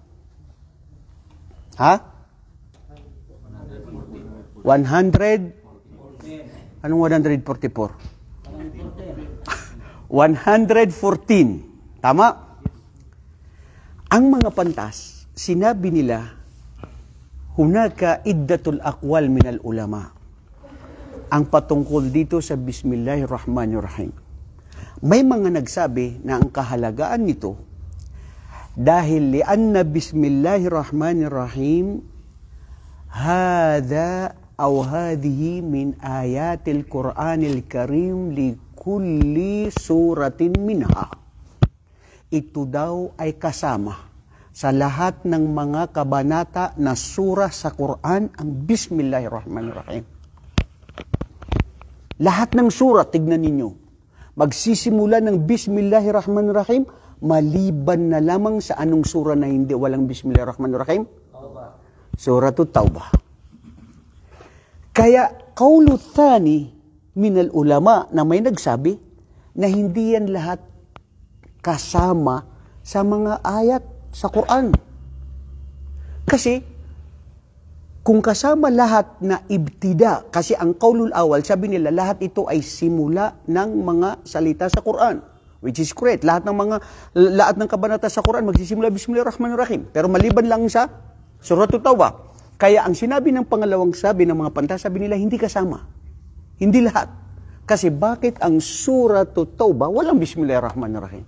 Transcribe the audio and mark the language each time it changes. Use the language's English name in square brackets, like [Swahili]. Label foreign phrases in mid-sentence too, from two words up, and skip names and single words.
[Filipino] Ha? 100? Anong 144? 114. Tama? Ang mga pantas, sinabi nila, [Arabic] هناك عدة الأقوال من العلماء. [Filipino] Ang patungkol dito sa Bismillahirrahmanirrahim. May mga nagsabi na ang kahalagaan nito, dahil [Arabic] لأن بسم الله الرحمن الرحيم هذا أو هذه من آيات القرآن الكريم لكل سورة منها. [Filipino] Ito daw ay kasama sa lahat ng mga kabanata na surah sa Quran ang Bismillahirrahmanirrahim. Lahat ng surah, tignan ninyo, magsisimula ng Bismillahirrahmanirrahim, maliban na lamang sa anong surah na hindi walang Bismillahirrahmanirrahim? Suratul Taubah. Kaya, [Arabic] قول ثاني من العلماء [Filipino] na may nagsabi na hindi yan lahat kasama sa mga ayat sa Quran. Kasi, kung kasama lahat na ibtida, kasi ang [Arabic] القول الأول, [Filipino] sabi nila, lahat ito ay simula ng mga salita sa Quran, [English] which is correct. [Filipino] Lahat ng kabanata sa Quran magsisimula Bismillahirrahmanirrahim. Pero maliban lang sa Suratul Tawbah. Kaya ang sinabi ng pangalawang sabi ng mga pantas, sabi nila, hindi kasama. Hindi lahat. Kasi bakit ang Suratul Tawbah walang Bismillahirrahmanirrahim?